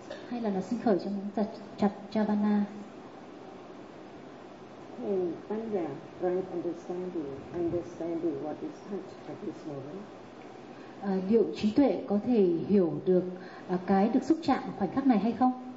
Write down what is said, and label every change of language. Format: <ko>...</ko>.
<vi>Hay là nó sinh khởi trong những chập Javana?</vi> <en>Can Panya right understanding what is touched at this moment?</en> <vi>Liệu trí tuệ có thể hiểu được cái được xúc chạm khoảnh khắc này hay không?</vi>